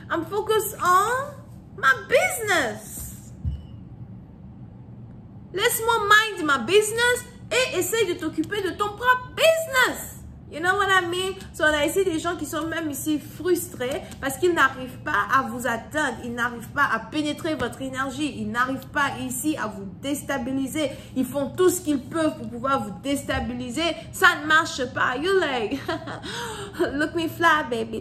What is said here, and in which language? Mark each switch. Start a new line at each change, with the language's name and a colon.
English: I'm focused on my business.
French: Laisse-moi
English: mind my business
French: et essaye de t'occuper de ton propre business.
English: You know what I mean?
French: So, on a ici des gens qui sont même ici frustrés parce qu'ils n'arrivent pas à vous atteindre. Ils n'arrivent pas à pénétrer votre énergie. Ils n'arrivent pas ici à vous déstabiliser. Ils font tout ce qu'ils peuvent pour pouvoir vous déstabiliser. Ça ne marche pas.
English: You like, look me fly, baby.